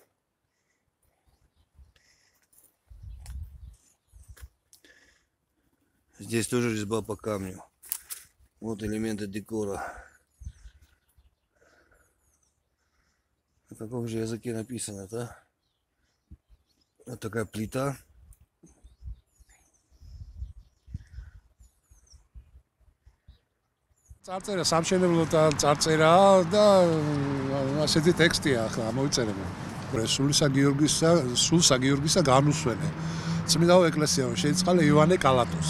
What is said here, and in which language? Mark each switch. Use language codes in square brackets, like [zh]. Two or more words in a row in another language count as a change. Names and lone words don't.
[ru] Здесь тоже резьба по камню. Вот элементы декора. На каком же языке написано, да? Вот такая плита. [ka] Წარწერა სამშენებლო წარწერა და ასეთი ტექსტია ახლა მოიწერება. სულ საგიორგისა განუსვენე. წმინდაო ეკლესიაო შეიწყალე ივანე კალატოს.